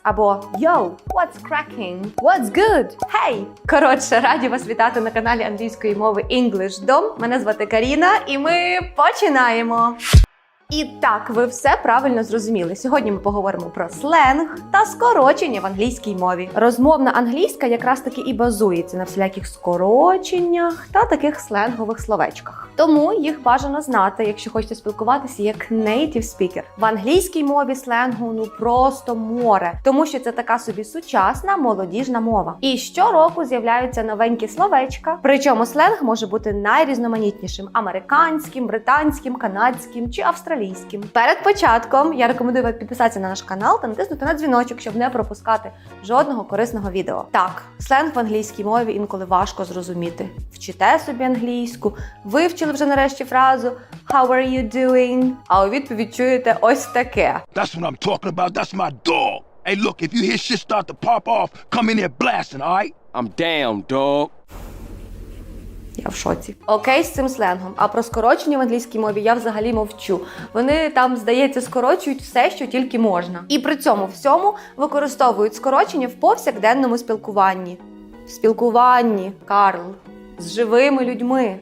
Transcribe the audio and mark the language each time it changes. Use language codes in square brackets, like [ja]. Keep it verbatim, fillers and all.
[uk] Або [en] Yo, what's cracking? What's good? Hey! [uk] Коротше, раді вас вітати на каналі англійської мови EnglishDom. Мене звати Каріна, і ми починаємо! І так, ви все правильно зрозуміли. Сьогодні ми поговоримо про сленг та скорочення в англійській мові. Розмовна англійська якраз таки і базується на всіляких скороченнях та таких сленгових словечках. Тому їх бажано знати, якщо хочете спілкуватися як native speaker. В англійській мові сленгу ну просто море, тому що це така собі сучасна молодіжна мова. І щороку з'являються новенькі словечка, причому сленг може бути найрізноманітнішим – американським, британським, канадським чи австралійським. Перед початком я рекомендую вам підписатися на наш канал та натиснути на дзвіночок, щоб не пропускати жодного корисного відео. Так, сленг в англійській мові інколи важко зрозуміти. Вчите собі англійську, вивчили вже нарешті фразу [en] How are you doing? [uk] А у відповідь чуєте ось таке. [en] That's what I'm talking about, that's my dog. Hey look, if you hear shit start to pop off, come in here blasting, alright? I'm down, dog. [uk] Я в шоці. Окей з цим сленгом. А про скорочення в англійській мові я взагалі мовчу. Вони там, здається, скорочують все, що тільки можна. І при цьому всьому використовують скорочення в повсякденному спілкуванні. В спілкуванні, Карл. З живими людьми.